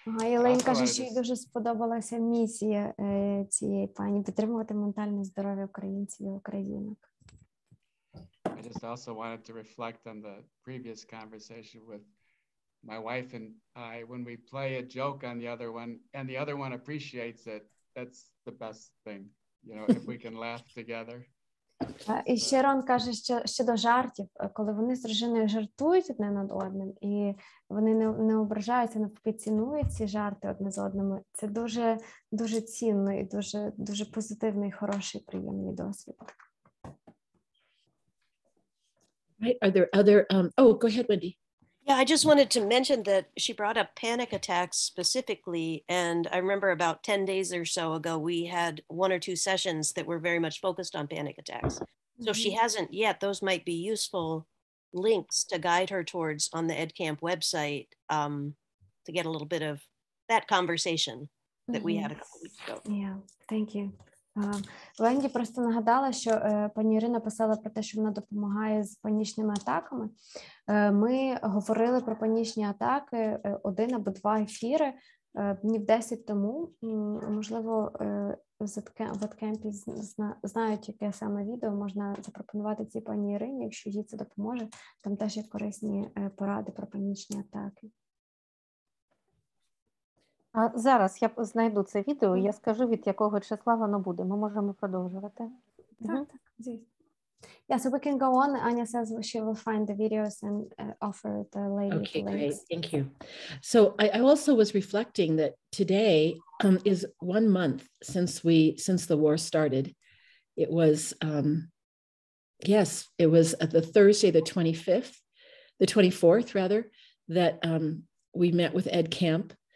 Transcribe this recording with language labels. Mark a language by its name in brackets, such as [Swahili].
[Ukrainian] Єлень каже, що їй дуже сподобалася місія цієї пані підтримувати ментальне здоров'я українців і українок. [English] I just also wanted to reflect on the previous conversation with my wife and I. When we play a joke on the other one and the other one appreciates it, that's the best thing. You know, if we can laugh together. [Ukrainian] І ще Рон каже, що щодо жартів, коли вони з дружиною жартують одне над одним, і вони не ображаються, навпаки цінують ці жарти одне з одними, це дуже, дуже цінно і дуже, дуже позитивний, хороший, приємний досвід. [English] Right. Are there other, oh, go ahead, Wendy. Yeah, I just wanted to mention that she brought up panic attacks specifically. And I remember about 10 days or so ago, we had 1 or 2 sessions that were very much focused on panic attacks. So if she hasn't yet, those might be useful links to guide her towards on the EdCamp website to get a little bit of that conversation that we had a couple weeks ago. Yeah, thank you. [Ukrainian] Венді просто нагадала, що пані Ірина писала про те, що вона допомагає з панічними атаками. Ми говорили про панічні атаки 1 або 2 ефіри днів 10 тому. Можливо, в EdCamp знають, яке саме відео можна запропонувати цій пані Ірині, якщо їй це допоможе. Там теж є корисні поради про панічні атаки. А зараз я знайду це відео, я скажу, від якого числа воно буде. Ми можемо продовжувати. Так, звісно. [English] Yeah, so we can go on. Anya says she will find the videos and offer the lady Okay, the links. great. Thank you. So I also was reflecting that today is 1 month since the war started. It was, yes, it was the Thursday, the 24th rather, that we met with EdCamp.